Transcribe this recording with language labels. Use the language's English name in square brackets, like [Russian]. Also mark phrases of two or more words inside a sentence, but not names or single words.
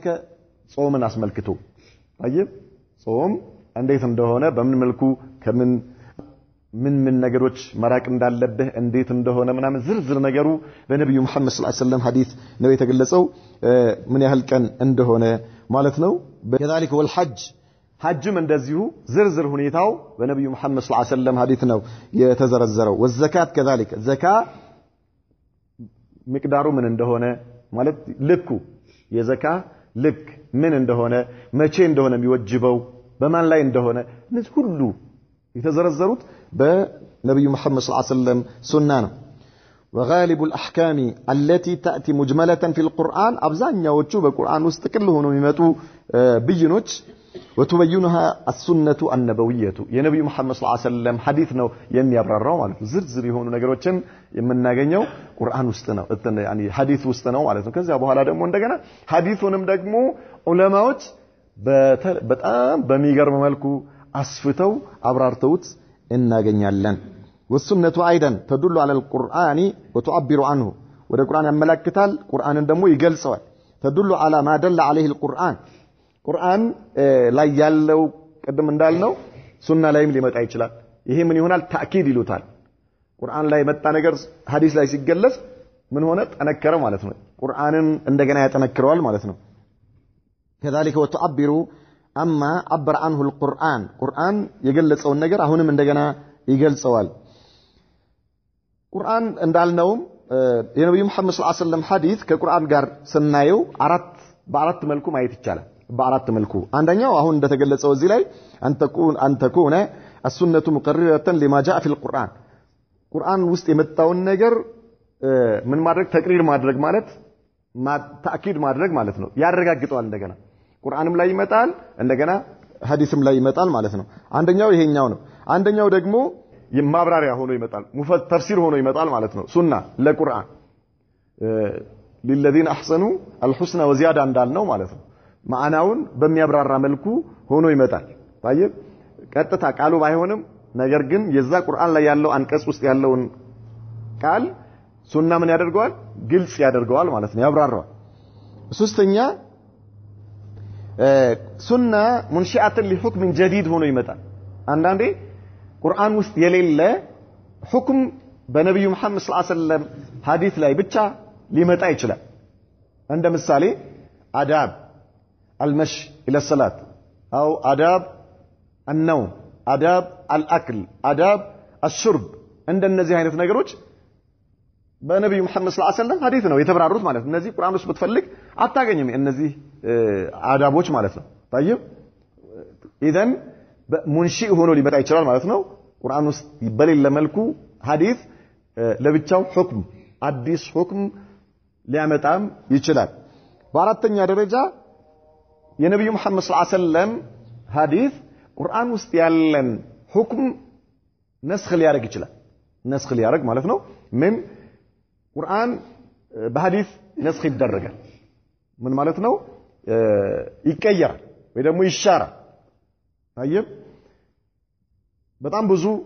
[Amharic] ጾምን አስመልክቶ طيب ጾም እንዴት እንደሆነ በምን መልኩ ከምን ምን ነገሮች መራቅ እንዳለብህ እንዴት እንደሆነ ምናምን ዝርዝር ነገሩ በነብዩ መሐመድ [Arabic] صلى الله عليه وسلم [Amharic] ሐዲስ ነው የተገለጸው ምን ያህል ቀን እንደሆነ ማለት ነው ከذلك والحج ሐጅም እንደዚሁ ዝርዝር ሁኔታው በነብዩ መሐመድ [Arabic] صلى الله عليه وسلم [Amharic] ሐዲስ ነው የተዘረዘረው [Arabic] والزكاه كذلك زكاه [Amharic] مقدارو ምን እንደሆነ ማለት ልኩ የዘካ ልክ ምን እንደሆነ መቼ እንደሆነ የሚወጅበው በማን ላይ እንደሆነ እነዚህ ሁሉ የተዘረዘሩት በነብዩ መሐመድ [Arabic] صلى الله عليه وسلم [Amharic] ሱና ነው [Arabic] وغالب الاحكام التي تاتي مجمله في القران [Amharic] አብዛኛዎቹ በቁርአን ውስጥ ጥቅል ሆነው የሚመጡ ብይኖች [Arabic] وتبينها السنه النبويه [Amharic] የነብዩ መሐመድ [Arabic] صلى الله عليه وسلم [Amharic] ሐዲስ ነው የሚያብራራው ማለት ነው ዝርዝር የሆኑ ነገሮችን የምናገኘው ቁርአን ውስጥ ነው يعني ሐዲስ ውስጥ ነው ማለት ነው ከዛ በኋላ ደግሞ እንደገና ሐዲሱንም ደግሞ ዑለማዎች በጣም በሚገርም መልኩ አስፍተው አብራርተውት እናገኛለን [Arabic] والسنه ايضا تدل على القران وتعبر عنه [Amharic] ወደ ቁርአን ያመለክታል ቁርአንን ደግሞ ይገልጸዋል [Arabic] تدل على ما دل عليه القران [Amharic] ቁርአን ላይ ያለው ቀደም እንዳልነው ሱና ላይም ሊመጣ ይችላል ይሄ ምን ይሆናል ታኪድ ይሉታል ቁርአን ላይ መጣ ነገር ሐዲስ ላይ ሲገለጽ ምን ሆነ ጠነከረ ማለት ነው ቁርአንን እንደገና ያጠነክረዋል ማለት ነው [Arabic] كذلك وتعبر اما عبر عنه القران [Amharic] ቁርአን የገለጸውን ነገር አሁንም እንደገና ይገልጸዋል ቁርአን እንዳልነው የነብዩ መሐመድ [Arabic] صلى الله عليه وسلم [Amharic] ሐዲስ ከቁርአን ጋር ስናየው በአራት መልኩ ማየት ይቻላል በአራት መልኩ አንደኛው አሁን እንደተገለጸው እዚህ ላይ አንተኩነ [Arabic] السنه مقرره لما جاء في القران [Amharic] ቁርአን ውስጥ የመጣውን ነገር ምን ማድረግ ተቅሪር ማድረግ ማለት ተአኪድ ማድረግ ማለት ነው ያረጋግጣል እንደገና ቁርአንም ላይ ይመጣል እንደገና ሐዲስም ላይ ይመጣል ማለት ነው አንደኛው ይሄኛው ነው አንደኛው ደግሞ የማብራሪያ ሆኖ ይመጣል ተፍሲር ሆኖ ይመጣል ማለት ነው ሱና ለቁርአን [Arabic] للذين احسنوا الحسنى وزياده [Amharic] እንዳልነው ማለት ነው ማዕናውን በሚያብራራ መልኩ ሆኖ ይመጣል طيب ቀጥታ ቃሉ ባይሆንም ነገር ግን የዛ ቁርአን ላይ ያለው አንቀጽ ውስጥ ያለውን ቃል ሱና ምን ያደርገዋል ግልጽ ያደርገዋል ማለት ነው ያብራራዋል ሶስተኛ ሱና [Arabic] منشئة لحكم [Amharic] جديد ሆኖ ይመጣል አንዳንዴ ቁርአን ውስጥ የሌለ ሁክም በነብዩ መሐመድ [Arabic] صلى الله عليه وسلم [Amharic] ሐዲስ ላይ ብቻ ሊመጣ ይችላል እንደ ምሳሌ አዳብ [Arabic] المشي الى الصلاه او آداب النوم آداب الاكل آداب الشرب [Amharic] እንደነዚህ አይነት ነገሮች በነብዩ መሐመድ [Arabic] صلى الله عليه وسلم [Amharic] ሐዲስ ነው የተብራሩት ማለት ነው እነዚህ ቁርአን ውስጥ ብትፈልግ አታገኝም እነዚህ አዳቦች ማለት ነው [Arabic] طيب اذا [Amharic] ሙንሺእ ሆኖ ሊመጣ ይችላል ማለት ነው ቁርአን ውስጥ በሌለ መልኩ ሐዲስ ለብቻው ሁክም አዲስ ሁክም ሊያመጣም ይችላል በአራተኛ ደረጃ የነብዩ መሐመድ [Arabic] صلى الله عليه وسلم [Amharic] ሐዲስ ቁርአን ውስጥ ያለን ሁክም ነስኽ ሊያደርግ ይችላል ነስኽ ሊያደርግ ማለት ነው ምን ቁርአን በሐዲስ ነስኽ ይደረጋል ምን ማለት ነው ይቀየራል ወይ ደግሞ ይሻራል طيب በጣም ብዙ